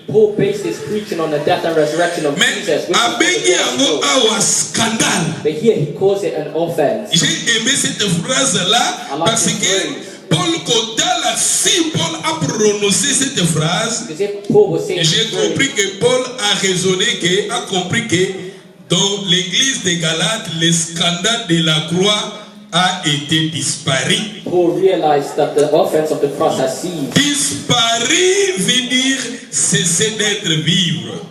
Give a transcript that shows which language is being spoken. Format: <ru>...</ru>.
<en>Paul based his preaching on the death and resurrection of</en> <fr>Mais</fr> <en>Jesus.</en> <ln>abengi yango awa scandale.</ln> <en>But here he calls it an offense.</en> <fr>J'ai aimé cette phrase-là parce que Paul Kodala, si Paul a prononcé cette phrase, j'ai compris que Paul a raisonné, a compris que dans l'église de Galates, le scandale de la croix a été disparu.</fr> <en>Paul realized that the offense of the cross has ceased.</en> <fr>Disparu veut dire cesser d'être vivre.</fr>